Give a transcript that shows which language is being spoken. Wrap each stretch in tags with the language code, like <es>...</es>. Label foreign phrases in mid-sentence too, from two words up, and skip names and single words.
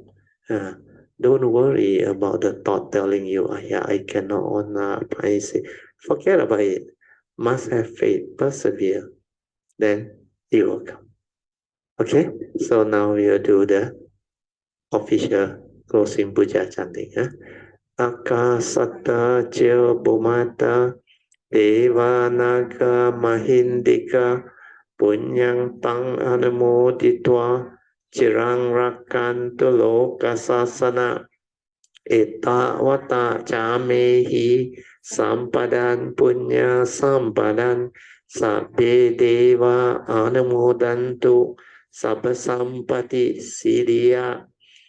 <en>Don't worry about the thought telling you, I cannot, I say, forget about it. Must have faith, persevere. Then it will come. Okay? So now we'll do the official closing puja chanting.</en> <pi>Akasata Chil Bhumata Devanaga Mahindika Punyang Tang Anumoditwa Chirang Rakantu Lokasasana Eta Vata Chamehi Sampadan Punya Sampadan Sabbe Deva Anumodantu Sabba Sampati Siddhya</pi>